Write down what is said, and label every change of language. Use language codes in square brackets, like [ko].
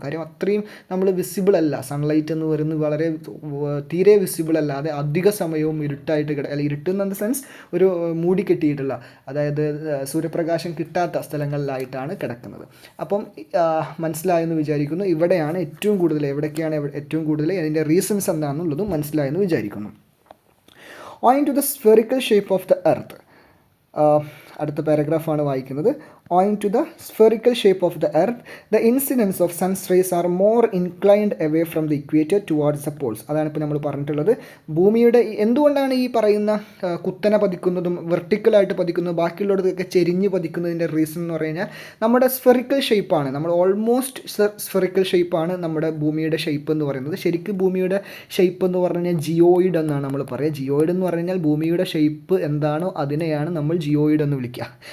[ml] കാര്യം അത്രയും നമ്മൾ വിസിബിൾ അല്ല. സൺലൈറ്റ് എന്ന് പറയുന്നത് വളരെ തീരെ വിസിബിൾ അല്ലാതെ അധിക സമയവും ഇരുട്ടായിട്ട് അല്ലെങ്കിൽ ഇരുട്ടെന്ന സെൻസ് ഒരു മൂടി കെട്ടിയിട്ടുള്ള, അതായത് സൂര്യപ്രകാശം കിട്ടാത്ത സ്ഥലങ്ങളിലായിട്ടാണ് കിടക്കുന്നത്. അപ്പം മനസ്സിലായെന്ന് വിചാരിക്കുന്നു. ഇവിടെയാണ് ഏറ്റവും കൂടുതൽ, എവിടേക്കാണ് ഏറ്റവും കൂടുതൽ, അതിൻ്റെ റീസൺസ് എന്താണെന്നുള്ളതും മനസ്സിലായെന്ന് വിചാരിക്കുന്നു. [en] Owing to the spherical shape of the earth, [ml] അടുത്ത പാരഗ്രാഫാണ് വായിക്കുന്നത്. [en] Owing to the spherical shape of the earth, the incidence of sun's rays are more inclined away from the equator towards the poles. [ml] അതാണ് ഇപ്പോൾ നമ്മൾ പറഞ്ഞിട്ടുള്ളത്. ഭൂമിയുടെ എന്തുകൊണ്ടാണ് ഈ പറയുന്ന കുത്തനെ പതിക്കുന്നതും വെർട്ടിക്കലായിട്ട് പതിക്കുന്നതും ബാക്കിയുള്ളതൊക്കെ ചെരിഞ്ഞ് പതിക്കുന്നതിൻ്റെ റീസൺ എന്ന് പറഞ്ഞു കഴിഞ്ഞാൽ നമ്മുടെ സ്ഫെറിക്കൽ ഷേപ്പാണ്. നമ്മൾ ഓൾമോസ്റ്റ് സ്ഫെറിക്കൽ ഷേപ്പാണ് നമ്മുടെ ഭൂമിയുടെ ഷേപ്പ് എന്ന് പറയുന്നത്. ശരിക്കും ഭൂമിയുടെ ഷേപ്പ് എന്ന് പറഞ്ഞു കഴിഞ്ഞാൽ ജിയോയിഡ് എന്നാണ് നമ്മൾ പറയുക. ജിയോയിഡ് എന്ന് പറഞ്ഞു കഴിഞ്ഞാൽ ഭൂമിയുടെ ഷേപ്പ് എന്താണോ അതിനെയാണ് നമ്മൾ ജിയോയിഡ് എന്ന് വിളിക്കുക.